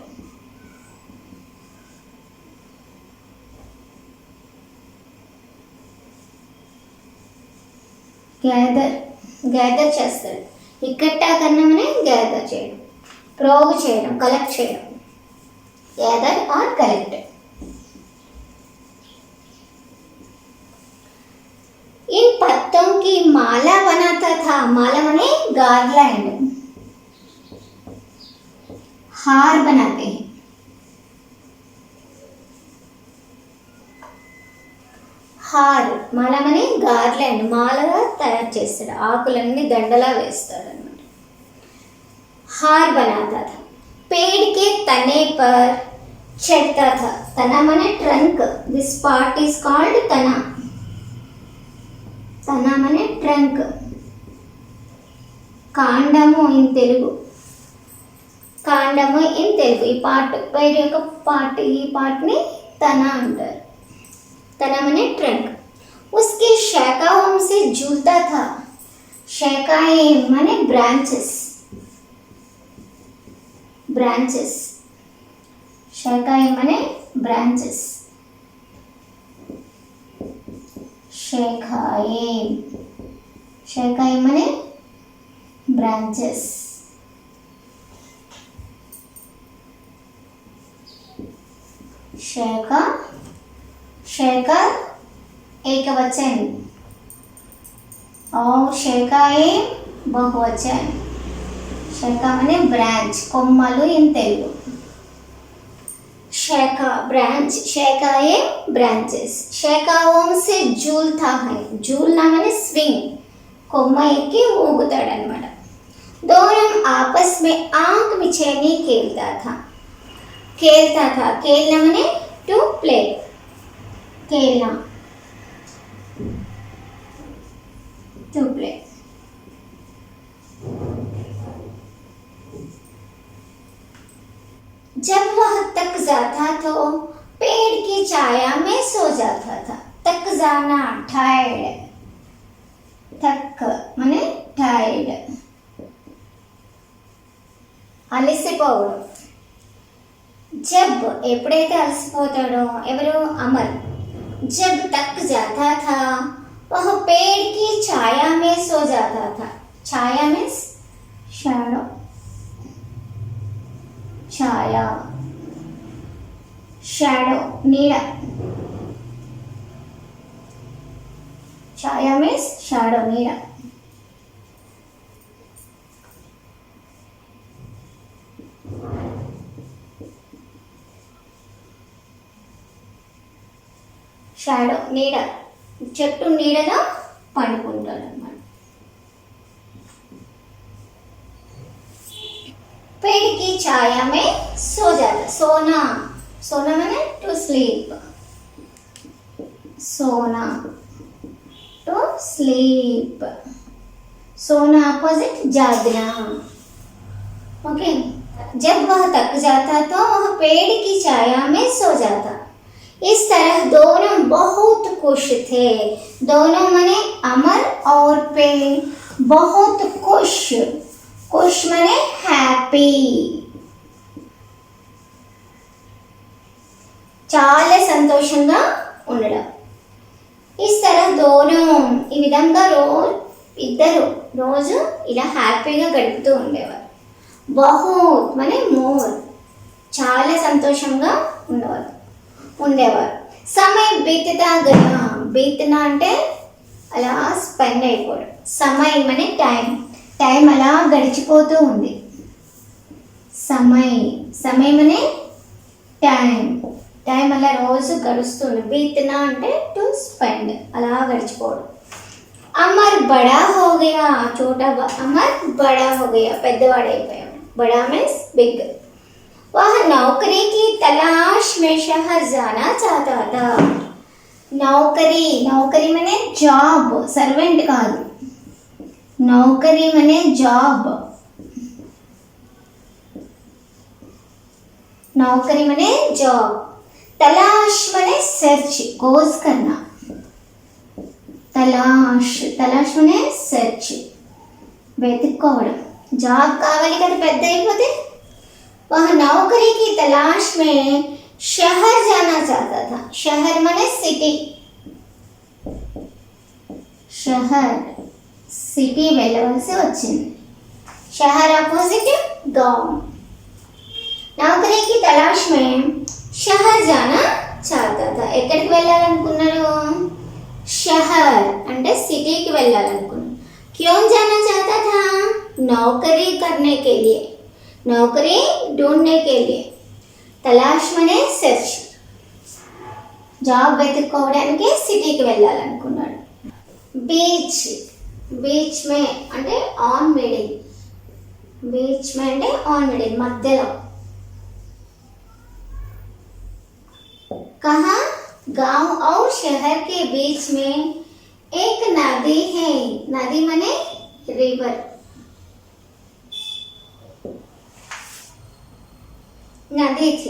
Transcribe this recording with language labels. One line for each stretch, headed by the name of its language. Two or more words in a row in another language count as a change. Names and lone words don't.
Hindi: गैदर गैदर చేస్తాడు इकट्ठा करना माने गैदर
Telugu: చేయడం ప్రోగు చేయడం కలెక్ట్ చేయడం
Hindi: गैदर और कलेक्ट इन पत्तों की माला बनाता था माला माने गार्लैंड हार बनाते हैं हार माला माने गार्लैंड
Telugu: మాలగా తయారు చేస్తాడు ఆకులన్నీ దండలా వేస్తాడు అన్నమాట
Hindi: हार बनाता था पेड़ के तने पर चढ़ता था तना माने ट्रंक
English: this part is called
Hindi: तना तना माने ट्रंक
Telugu: కాండము
English: in Telugu
Telugu: కాండము
English: in Telugu
Telugu: ఈ పార్ట్ పైరు యొక్క పార్ట్ ఈ పార్ట్ ని తన అంటారు
Hindi: तना माने ट्रंक उसके शाखाओं से झूलता था शाखाएं माने ब्रांचेस branches शाखाएं माने branches शाखाएं शाखाएं माने branches शाखा शाखा एक वचन और शाखाएं बहुवचन शाखा माने ब्रांच కొమ్మలు
English: in Telugu
Hindi: शाखा ब्रांच शाखाएं ब्रांचेस शाखाओं से झूलता है झूलना माने स्विंग
Telugu: కొమ్మ ఎక్కి ఊగుతాడు అన్నమాట
Hindi: दोनों आपस में आंख मिचेनी खेलता था खेलना माने
English: to play
Hindi: खेलना
English: to play
Hindi: जब वह तक जाता तो पेड़ की छाया में सो जाता था तक जाना टायर्ड तक माने टायर्ड అలసిపోవడం जब
Telugu: ఎప్పుడైతే అలసిపోతాడో ఎవరు అమర్
Hindi: जब तक जाता था वह पेड़ की छाया में सो जाता था छाया मीन्स shadow छाया shadow నీడ छाया मीन्स shadow నీడ
Telugu: షాడో నీడ చెట్టు నీడలో పండుకుంటాడు అన్నమాట
Hindi: छाया में सो जाता। सोना, सोना माने
English: to sleep,
Hindi: सोना
English: to sleep,
Hindi: सोना अपोजिट जागना। ओके, जब वह थक जाता तो वह पेड़ की छाया में सो जाता। इस तरह दोनों बहुत खुश थे। दोनों माने अमर और पेड़ बहुत खुश, खुश माने हैप्पी,
Telugu: చాలా సంతోషంగా ఉండడం।
Hindi: इस तरह दोनों
Telugu: ఈ విధంగా ఇద్దరు రోజు ఇలా హ్యాపీగా గడుపుతూ ఉండేవారు।
Hindi: बहुत माने मोर,
Telugu: చాలా సంతోషంగా ఉండేవారు।
Hindi: समय बीतता गया, बीतना
Telugu: అంటే అలా స్పెండ్ అయిపోవడం।
Hindi: समय माने
Telugu: టైం, టైం అలా గడిచిపోతూ ఉంది।
Hindi: समय, समय माने
Telugu: టైం, టైం అలా రోజు గడుస్తుంది। बीतना అంటే
English: to spend,
Telugu: అలా గడిచిపోవడం।
Hindi: अमर बड़ा हो गया, छोटा अमर बड़ा हो गया, పెద్దవాడైపోయాడు। बड़ा मीन्स बिग। वह नौकरी की तलाश में शहर जाना चाहता था। नौकरी, नौकरी माने जॉब, सर्वेंट कादु, नौकरी माने जॉब, नौकरी माने जॉब। तलाश माने सर्च, खोज करना। तलाश, तलाश माने सर्च,
Telugu: వెతుక్కోవడం। జాబ్ కావాలి కదా పెద్ద అయిపోతే।
Hindi: वह नौकरी की तलाश में शहर जाना चाहता था। शहर माने सिटी, शहर सिटी
Telugu: వెళ్ళవలసి వచ్చింది।
Hindi: शहर अपोजिट गांव। नौकरी की तलाश में शहर जाना चाहता था।
Telugu: ఎక్కడికి వెళ్ళాలనుకున్నాడు? शहर అంటే సిటీకి వెళ్ళాలనుకున్నాడు।
Hindi: क्यों जाना चाहता था? नौकरी करने के लिए, नौकरी ढूंढने के लिए। तलाश माने सर्च,
Telugu: జాబ్ వెతుక్కోవడానికి సిటీకి వెళ్ళాలనుకున్నాడు।
Hindi: बीच, बीच में
Telugu: అంటే
English: on middle,
Hindi: बीच में
Telugu: అంటే
English: on middle
Telugu: మధ్యలో।
Hindi: कहाँ? गांव और शहर के बीच में एक नदी है। नदी माने रिवर, नदी थी।